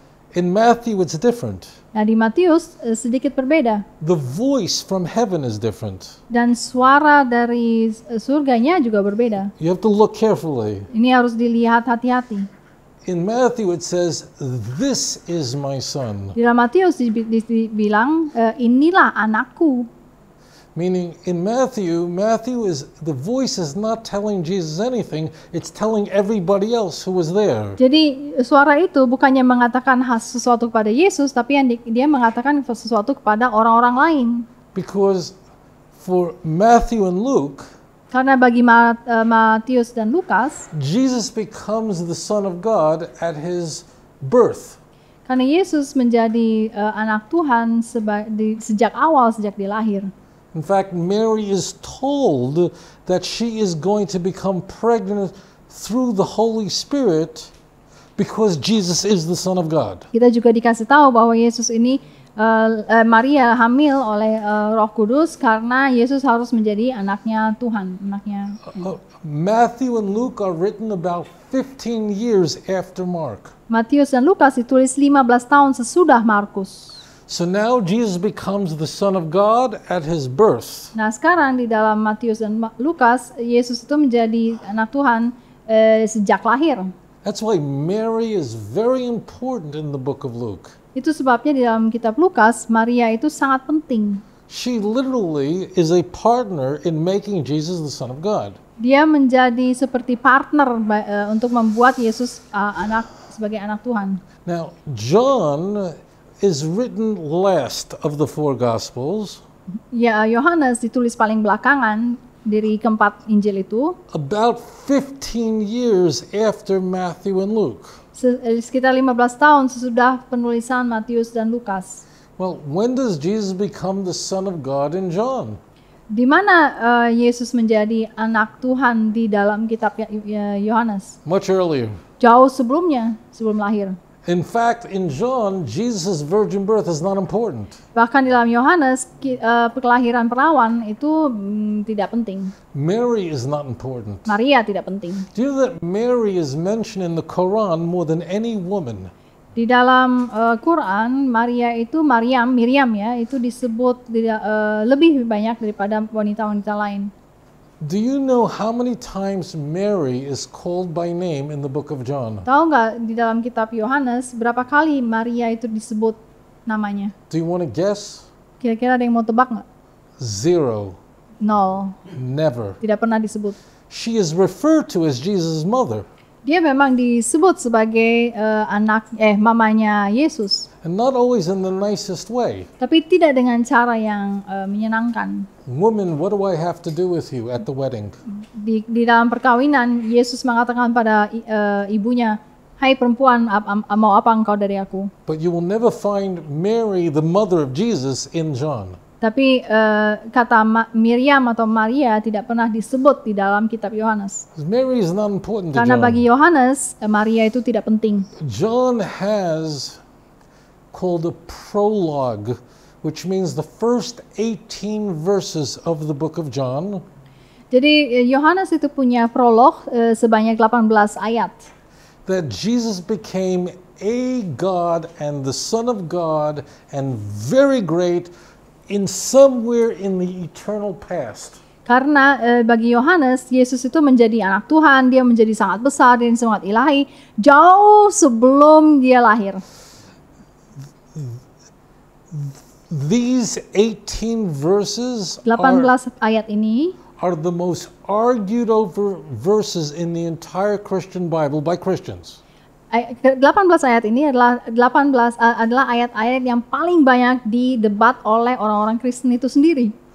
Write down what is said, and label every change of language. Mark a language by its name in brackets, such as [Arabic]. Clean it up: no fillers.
[English] In Matthew, it's different. [Indonesian] Nah di Matius sedikit berbeda [English] The voice from heaven is different. [Indonesian] dan suara dari surganya juga berbeda. [English] You have to look carefully. [Indonesian] Ini harus dilihat hati-hati. [English] In Matthew, it says, "This is my son." [Indonesian] Di dalam Matius dibilang inilah anakku. [English] Meaning, in Matthew is the voice is not telling Jesus anything; it's telling everybody else who was there. [Indonesian] Jadi suara itu bukannya mengatakan sesuatu kepada Yesus, tapi dia mengatakan sesuatu kepada orang-orang lain. [English] Because for Matthew and Luke, [Indonesian] Karena bagi Matius dan Lukas, [English] Jesus becomes the Son of God at his birth. [Indonesian] karena Yesus menjadi anak Tuhan sejak awal, sejak dia lahir. [English] In fact, Mary is told that she is going to become pregnant through the Holy Spirit because Jesus is the Son of God. [Indonesian] Kita juga dikasih tahu bahwa Yesus ini Maria hamil oleh Roh Kudus karena Yesus harus menjadi anaknya Tuhan, anaknya. [English] Matthew and Luke are written about 15 years after Mark. [Indonesian] Matius dan Lukas ditulis 15 tahun sesudah Markus. [English] So now Jesus becomes the Son of God at his birth. [Indonesian] Nah sekarang di dalam Matius dan Lukas, Yesus itu menjadi anak Tuhan sejak lahir. [English] That's why Mary is very important in the book of Luke. [Indonesian] Itu sebabnya di dalam kitab Lukas, Maria itu sangat penting. [English] She literally is a partner in making Jesus the Son of God. [Indonesian] Dia menjadi seperti partner untuk membuat Yesus sebagai anak Tuhan. [English] Now, John is written last of the four Gospels. [Indonesian] Ya, Yohanes ditulis paling belakangan dari keempat Injil itu, [English] About 15 years after Matthew and Luke. [Indonesian] sekitar 15 tahun sesudah penulisan Matius dan Lukas. [English] Well, when does Jesus become the Son of God in John? [Indonesian] Di mana Yesus menjadi anak Tuhan di dalam kitab Yohanes? [English] Much earlier. [Indonesian] Jauh sebelumnya, sebelum lahir. [English] In fact, in John, Jesus' virgin birth is not important. [Indonesian] Bahkan di dalam Yohanes, kelahiran perawan itu tidak penting. [English] Mary is not important. [Indonesian] Maria tidak penting. [English] Do you know that Mary is mentioned in the Quran more than any woman? [Indonesian] Di dalam Quran, Miriam ya, itu disebut lebih banyak daripada wanita-wanita lain. [English] Do you know how many times Mary is called by name in the book of John? [Indonesian] Tahu nggak di dalam kitab Yohanes berapa kali Maria itu disebut namanya? [English] Do you want to guess? [Indonesian] Kira-kira ada yang mau tebak nggak? [English] 0. [Indonesian] 0. [English] Never. [Indonesian] Tidak pernah disebut. [English] She is referred to as Jesus' mother. [Indonesian] Dia memang disebut sebagai mamanya Yesus. [English] And not always in the nicest way. [Indonesian] Tapi tidak dengan cara yang menyenangkan. [English] Woman, what do I have to do with you at the wedding? [Indonesian] Di dalam perkawinan, Yesus mengatakan pada ibunya, "Hai perempuan, mau apa engkau dari aku?" [English] But you will never find Mary, the mother of Jesus, in John. [Indonesian] Tapi kata Miriam atau Maria tidak pernah disebut di dalam kitab Yohanes. [English] Mary is not important to [Indonesian] Karena [English] John. [Indonesian] bagi Yohanes, Maria itu tidak penting. [English] John has called a prologue, which means the first 18 verses of the book of John. [Indonesian] Jadi Yohanes itu punya prolog sebanyak 18 ayat. [English] That Jesus became a God and the Son of God and very great in somewhere in the eternal past. [Indonesian] Karena bagi Yohanes, Yesus itu menjadi anak Tuhan, dia menjadi sangat besar dan sangat ilahi jauh sebelum dia lahir. [English] These 18 verses [Indonesian] 18 ayat ini [English] are the most argued over verses in the entire Christian Bible by Christians. [Indonesian] 18 ayat ini adalah ayat-ayat yang paling banyak didebat oleh orang-orang Kristen itu sendiri.